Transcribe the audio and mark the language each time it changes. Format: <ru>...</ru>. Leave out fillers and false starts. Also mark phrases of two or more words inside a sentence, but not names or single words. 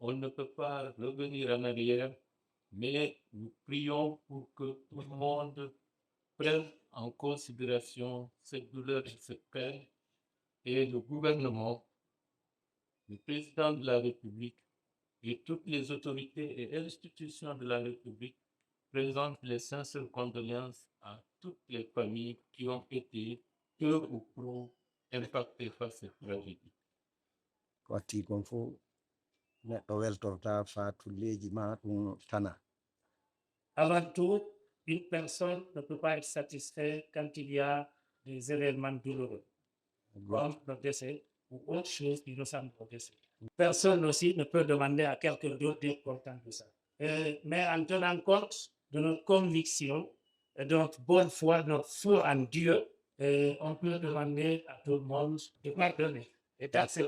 <fr>on ne peut pas revenir en arrière, mais nous prions pour que tout le monde prenne en considération cette douleur et cette peine, et le gouvernement, le président de la République et toutes les autorités et institutions de la République présentent les sincères condoléances à toutes les familles qui ont été peu ou prou impactées par cette tragédie.</fr> <ff>Wati kon fo neɗɗo weltorta fatulleji ma ɗum tana.</ff> <fr>Avant tout, une personne ne peut pas être satisfaite quand il y a des événements douloureux, comme le décès ou autre chose qui ressemble au décès. Personne aussi ne peut demander à quelqu'un d'autre d'être content de ça. Mais en tenant compte de notre conviction, de notre bonne foi, de notre foi en Dieu, on peut demander à tout le monde de pardonner et d'accepter.</fr>